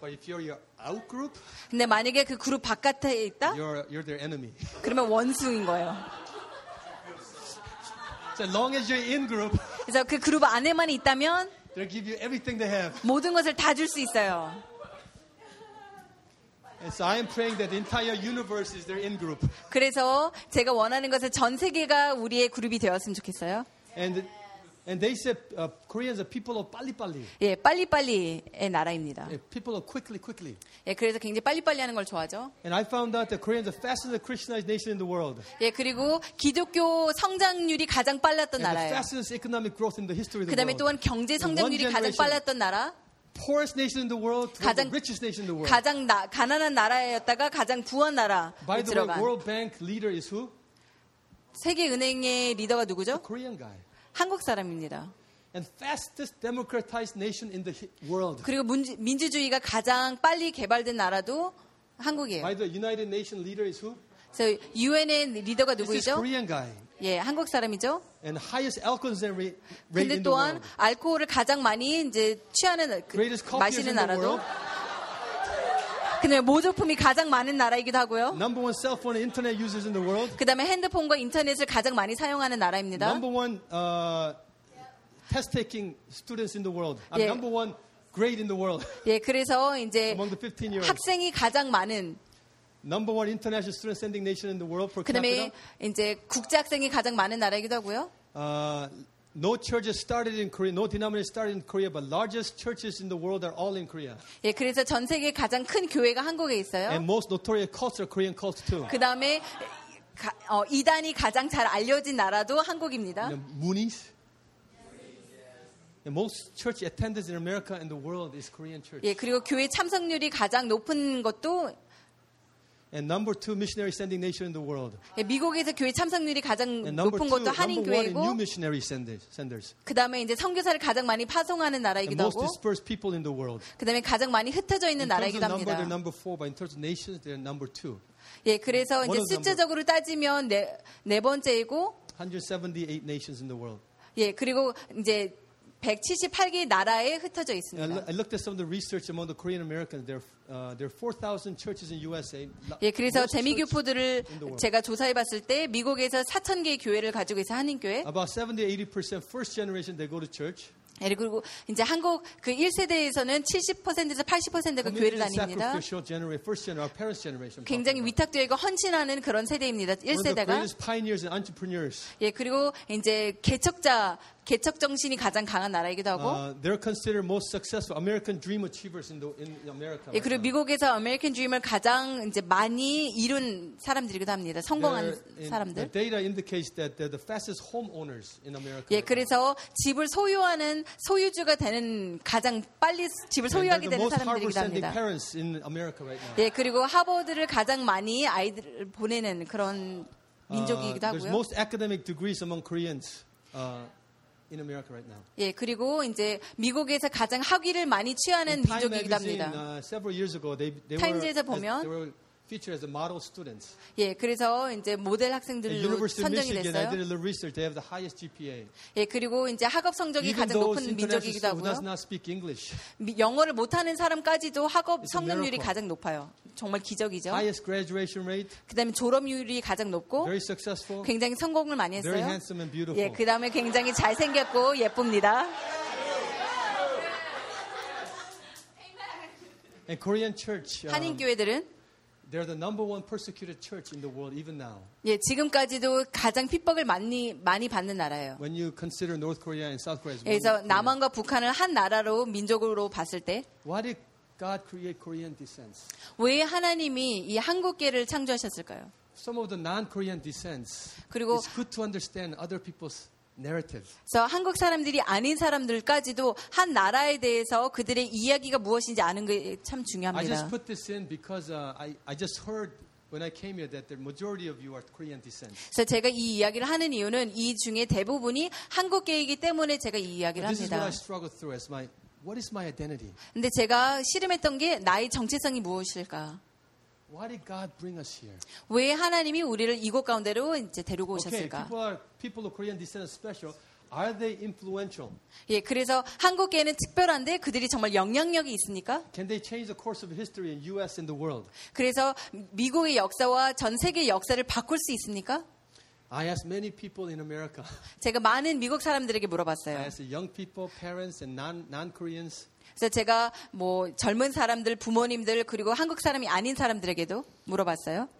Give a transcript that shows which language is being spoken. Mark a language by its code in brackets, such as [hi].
[en] But if you're your out group. [ko] 근데 만약에 그 그룹 바깥에 있다. [en] You're their enemy. [ko] 그러면 원수인 거예요. [en] So long as you're in group. [ko] 그래서 그 그룹 안에만 있다면. [en] They'll give you everything they have. [ko] 모든 것을 다 줄 수 있어요. [en] And so I am praying that the entire universe is their in-group. [ko] 그래서 제가 원하는 것은 전 세계가 우리의 그룹이 되었으면 좋겠어요. [en] And they said Koreans are people of 빨리빨리. [ko] 예, 빨리빨리의 나라입니다. [en] Yeah, people of quickly. [ko] 예, 그래서 굉장히 빨리빨리 하는 걸 좋아하죠. [en] And I found out that Koreans are fastest Christianized nation in the world. [ko] 예, 그리고 기독교 성장률이 가장 빨랐던 나라예요. [en] And the fastest economic growth in the history of the world. [ko] 그다음에 또한 경제 성장률이 가장 빨랐던 나라. [en] Poorest nation in the world to the richest nation in the world. [ko] 가장 가난한 나라였다가 가장 부한 나라. [en] By the way, World Bank leader is who? [ko] 세계 은행의 리더가 누구죠? [en] A Korean guy. [ko] 한국 사람입니다. [en] And fastest democratized nation in the world. [ko] 그리고 민주주의가 가장 빨리 개발된 나라도 한국이에요. [en] By the way, United Nation leader is who? [ko] So UN의 리더가 누구죠? [en] This is Korean guy. [ko] 예, 한국 사람이죠. [en] And highest alcohol rate in the world. [ko] 근데 또한 알코올을 가장 많이 이제 취하는 마시는 나라도. 근데 모조품이 가장 많은 나라이기도 하고요. [en] Number one cell phone and internet users in the world. [ko] 그다음에 핸드폰과 인터넷을 가장 많이 사용하는 나라입니다. [en] Number one test taking students in the world. Number one grade in the world. [ko] 예, 그래서 이제 학생이 가장 많은. [en] Number one international student sending nation in the world for capita. [ko] 그다음에 이제 국제 학생이 가장 많은 나라이기도 하고요. [en] No churches started in Korea. No denomination started in Korea, but largest churches in the world are all in Korea. [ko] 예, 그래서 전 세계 가장 큰 교회가 한국에 있어요. [en] And most notorious cults are Korean cults too. [ko] 그다음에 이단이 가장 잘 알려진 나라도 한국입니다. [en] Moonies. And most church attendance in America and the world is Korean church. [ko] 예, 그리고 교회 참석률이 가장 높은 것도 [en] And number two missionary sending nation in the world. [ko] 예, 미국에서 교회 참석률이 가장 높은 [en] two, [ko] 것도 한인 교회고. [en] New missionary senders. [ko] 그다음에 이제 선교사를 가장 많이 파송하는 나라이기도 [en] and [ko] 하고. [en] Most dispersed people in the world. [ko] 그다음에 가장 많이 흩어져 있는 [en] in [ko] 나라이기도 [en] number, [ko] 합니다. [en] They're number four, but in terms of nations, they're number two. [ko] 예, 그래서 이제 숫자적으로 따지면 네 번째이고. [en] 178 nations in the world. [ko] 예, 그리고 이제 178개 나라에 흩어져 있습니다. [en] I looked at some of the research among the Korean Americans. There are 4,000 churches in USA. [ko] 예, 그래서 재미교포들을 제가 조사해봤을 때 미국에서 4천 개의 교회를 가지고 있어 한인 교회. [en] About 70-80% first generation they go to church. [ko] 예, 그리고 이제 한국 그 1세대에서는 70%에서 80%가 교회를 다닙니다. [en] First generation, our parents' generation. [ko] 굉장히 위탁되고 헌신하는 그런 세대입니다. 1세대가. [en] One of the greatest pioneers and entrepreneurs. [ko] 예, 그리고 이제 개척 정신이 가장 강한 나라이기도 하고. [en] They're considered most successful American dream achievers in America. [ko] 예, 그리고 미국에서 American dream을 가장 이제 많이 이룬 사람들이기도 합니다. 성공한 사람들. [en] The data indicates that they're the fastest homeowners in America. [ko] 예, 그래서 집을 소유하는 소유주가 되는 가장 빨리 집을 소유하게 되는 사람들이기도 합니다. [en] They're the most Harvard-sending parents in America right now. [ko] 예, 그리고 하버드를 가장 많이 아이들을 보내는 그런 민족이기도 하고요. [en] There's most academic degrees among Koreans. In America right now. [ko] 예, 그리고 이제 미국에서 가장 학위를 많이 취하는 민족이기도 합니다. [en] Several years ago, they [ko] 타임즈에서 보면 [en] they were featured as a model students. [ko] 예, 그래서 이제 모델 학생들로 선정이 됐어요. [en] I did a little research. They have the highest GPA. [ko] 예, 그리고 이제 학업 성적이 가장 높은 민족이기도 하고요. [en] Who does not speak English. [ko] 영어를 못하는 사람까지도 학업 성적률이 가장 높아요. 정말 기적이죠. [en] Highest graduation rate. [ko] 그다음에 졸업률이 가장 높고. [en] Very successful. [ko] 굉장히 성공을 많이 했어요. [en] Very handsome and beautiful. [ko] 예, 그다음에 굉장히 잘 생겼고 예쁩니다. [en] And Korean church. [ko] 한인 교회들은. [en] They're the number one persecuted church in the world even now. [ko] 예, 지금까지도 가장 핍박을 많이 받는 나라예요. [en] When you consider North Korea and South Korea. [ko] 그래서 남한과 북한을 한 나라로 민족으로 봤을 때. [en] Why did God create Korean descent? [ko] 왜 하나님이 이 한국계를 창조하셨을까요? [en] Some of the non-Korean descent. [ko] 그리고 [en] It's good to understand other people's narrative. [ko] 그래서 한국 사람들이 아닌 사람들까지도 한 나라에 대해서 그들의 이야기가 무엇인지 아는 게 참 중요합니다. [en] I just put this in because I just heard when I came here that the majority of you are Korean descent. [ko] 그래서 제가 이 이야기를 하는 이유는 이 중에 대부분이 한국계이기 때문에 제가 이 이야기를 합니다. [en] This is what I struggled through as my What is my identity? [ko] 근데 제가 씨름했던 게 나의 정체성이 무엇일까? [en] Why did God bring us here? [ko] 왜 하나님이 우리를 이곳 가운데로 이제 데리고 오셨을까? [en] Okay, people of Korean descent are special. Are they influential? [ko] 예, 그래서 한국계는 특별한데 그들이 정말 영향력이 있습니까? [en] Can they change the course of history in U.S. and the world? [ko] 그래서 미국의 역사와 전 세계 역사를 바꿀 수 있습니까? [en] I asked many people in America. [ko] 제가 많은 미국 사람들에게 물어봤어요. [en] I asked young people, parents, and non-Koreans. [ko] 그래서 제가 뭐 젊은 사람들, 부모님들 그리고 한국 사람이 아닌 사람들에게도 물어봤어요.